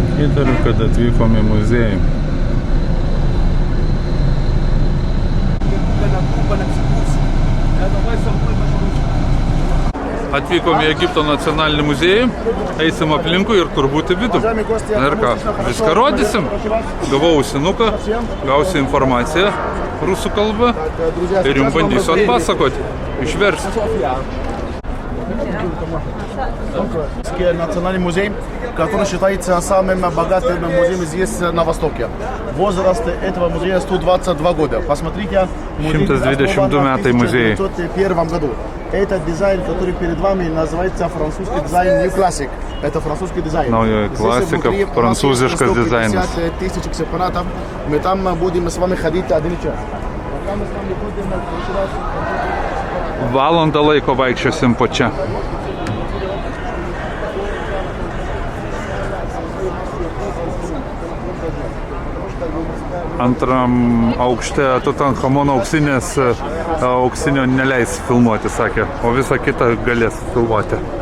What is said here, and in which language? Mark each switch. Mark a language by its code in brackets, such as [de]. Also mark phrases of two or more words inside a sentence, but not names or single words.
[lt] Įtariu, kad atvykom į muziejų. Atvykom į Egipto nacionalinį muziejų, eisim aplinkui ir turbūt į vidų. Na ir ką, viską rodysim. Gavau ausinuką, gausiu informaciją rusų kalba ir jums bandysiu atpasakoti, išversti. [ru] Национальный музей, который считается самым богатым музеем здесь на Востоке. Возраст этого музея 122 года. Посмотрите, музей основан в 1901 году. Этот дизайн, который перед вами, называется французский дизайн [en] New Classic. [ru] Это французский дизайн. [lt] Naujoji klasika, prancūziškas dizainas. [ru] 150 тысяч экспонатов. Мы там будем с вами ходить 1 час. [lt] Valandą laiko vaikščiosim po čia. Antram aukšte Tutanchamono auksinio neleis filmuoti, sakė, o visą kitą galės filmuoti.